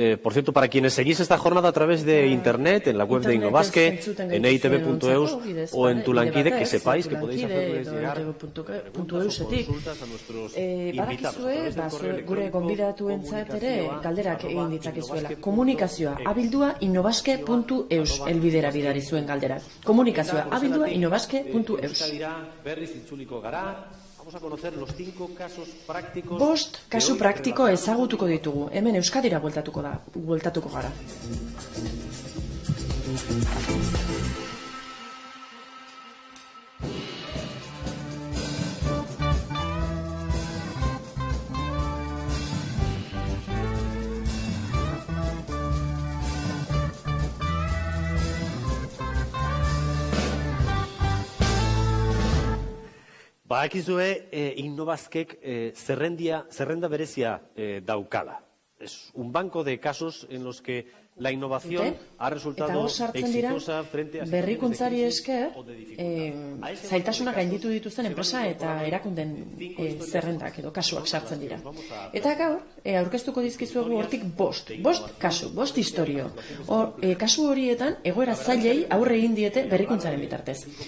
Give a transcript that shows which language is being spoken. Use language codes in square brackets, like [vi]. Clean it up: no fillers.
[es] Por cierto, para quienes seguís esta jornada a través de Internet, en la web de Innobasque, en eitb.eus o en Tulankide, que sepáis que podéis hacerles llegar consultas a nuestros invitados. [eu] Gure gonbidatuentzat ere galderak egin ditzakezuela. Komunikazioa abildua innobasque.eus elbidera bidali zuen galderak. Komunikazioa abildua innobasque.eus. Berriz itzuliko gara. [es] Vamos a conocer los 5 casos prácticos. [eu] 5 kasu praktiko ezagutuko ditugu. Hemen Euskadira bueltatuko gara. Badakizue Innobasquek zerrenda berezia daukala. [es] Es un banco de casos en los que la innovación ha resultado exitosa frente a [eu] berrikuntzari esker zailtasunak gainditu dituzten enpresa eta erakunden zerrendak edo kasuak sartzen dira. Eta gaur aurkeztuko dizkizuegu hortik 5 kasu, 5 istorio. Kasu horietan egoera zailei aurre egin diete berrikuntzaren bitartez.